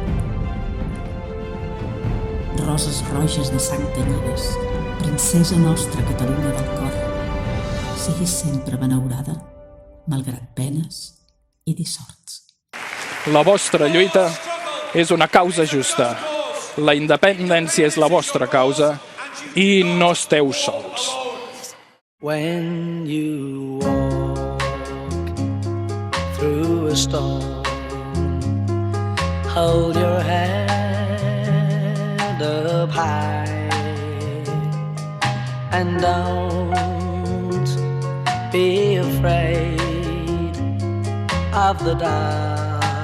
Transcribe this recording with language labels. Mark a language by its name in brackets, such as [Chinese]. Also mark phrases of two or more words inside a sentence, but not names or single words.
[Catalan] Roses roges de sang tenyides, princesa nostra Catalunya del cor, siguis sempre benaurada, malgrat penes i dissorts. La vostra lluita és una causa justa. La independència és la vostra causa i no esteu sols. [English] When you walk through a storm, hold your head up high and don't be afraid of the dark.